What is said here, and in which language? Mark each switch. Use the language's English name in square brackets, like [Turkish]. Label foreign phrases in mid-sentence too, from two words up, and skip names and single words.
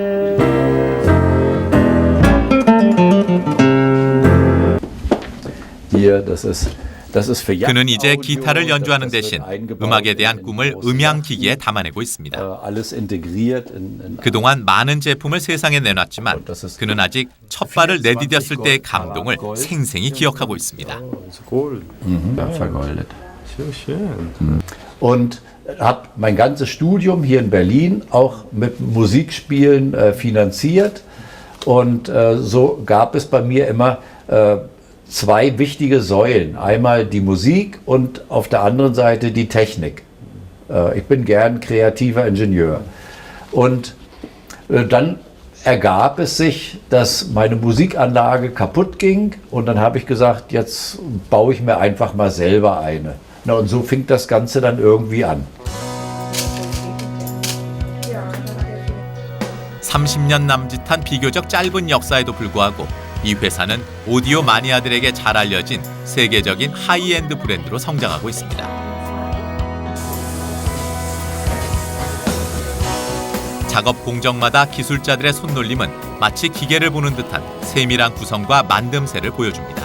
[Korean] 그는 이제 기타를 연주하는 대신 음악에 대한 꿈을 음향기기에 담아내고 있습니다. 그동안 많은 제품을 세상에 내놨지만 그는 아직 첫 발을 내디뎠을 때의 감동을 생생히 기억하고 있습니다. [German] Und habe mein ganzes Studium hier in Berlin auch mit Musikspielen finanziert. Und so gab es bei mir immer zwei wichtige Säulen. Einmal die Musik und auf der anderen Seite die Technik. Ich bin gern kreativer Ingenieur. Und dann ergab es sich, dass meine Musikanlage kaputt ging. Und dann habe ich gesagt, jetzt baue ich mir einfach mal selber eine. Na, und so fing das Ganze dann irgendwie an. [Korean] 30년 남짓한 비교적 짧은 역사에도 불구하고 이 회사는 오디오 마니아들에게 잘 알려진 세계적인 하이엔드 브랜드로 성장하고 있습니다. 작업 공정마다 기술자들의 손놀림은 마치 기계를 보는 듯한 세밀한 구성과 만듦새를 보여줍니다.